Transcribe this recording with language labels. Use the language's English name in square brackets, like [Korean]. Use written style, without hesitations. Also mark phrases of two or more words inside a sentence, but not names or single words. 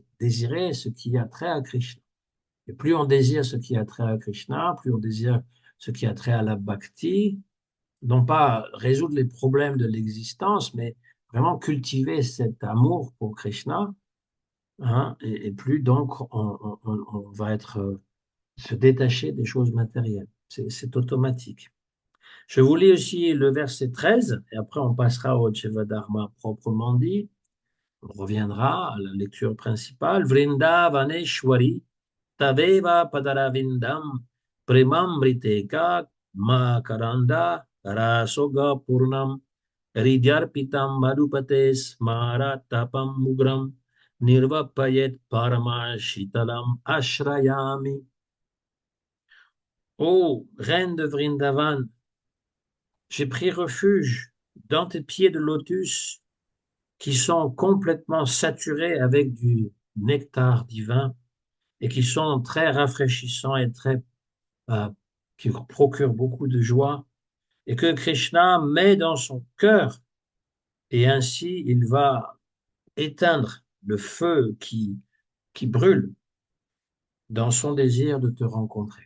[French] Désirer ce qui a trait à Krishna. Et plus on désire ce qui a trait à Krishna, plus on désire ce qui a trait à la bhakti, non pas résoudre les problèmes de l'existence, mais vraiment cultiver cet amour pour Krishna, hein, et plus donc on va être se détacher des choses matérielles. C'est automatique. Je vous lis aussi le verset 13, et après on passera au Dharma proprement dit. On reviendra à la lecture principale. [Sanskrit] Vrindavaneshwari Taveva Padaravindam Premamriteka Makaranda Rasoga Purnam Hridyarpitam Madhupate Smaratapam Mugram Nirvapayet Paramashitalam Ashrayami. [French] Ô reine de Vrindavan, j'ai pris refuge dans tes pieds de lotus qui sont complètement saturés avec du nectar divin et qui sont très rafraîchissants et euh, qui procurent beaucoup de joie, et que Krishna met dans son cœur, et ainsi il va éteindre le feu qui brûle dans son désir de te rencontrer.